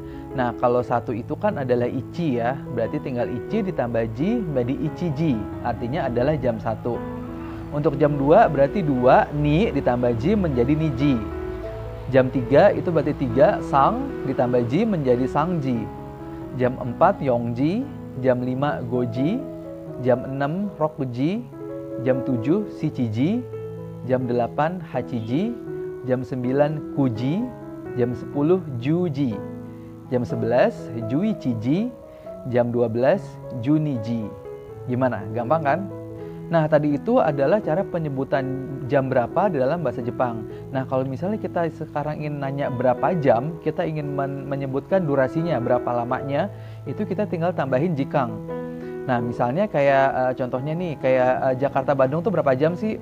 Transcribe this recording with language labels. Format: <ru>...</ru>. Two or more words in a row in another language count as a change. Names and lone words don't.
<id>Nah, kalau 1 itu kan adalah ichi ya, berarti tinggal ichi ditambah ji menjadi ichiji, artinya adalah jam 1. Untuk jam 2 berarti 2 ni ditambah ji menjadi niji. Jam 3 itu berarti 3 sang ditambah ji menjadi sangji. Jam 4 yongji, jam 5 goji, jam 6 rokuji, jam 7 shichiji, jam 8 hachiji, jam 9 kuji, jam 10 juji, jam 11 juichiji, jam 12 juniji. Gimana? Gampang kan? Nah, tadi itu adalah cara penyebutan jam berapa di dalam bahasa Jepang. Nah, kalau misalnya kita sekarang ingin nanya berapa jam, kita ingin menyebutkan durasinya, berapa lamanya, itu kita tinggal tambahin jikang. Nah, misalnya kayak contohnya nih, kayak Jakarta Bandung tuh berapa jam sih?</id>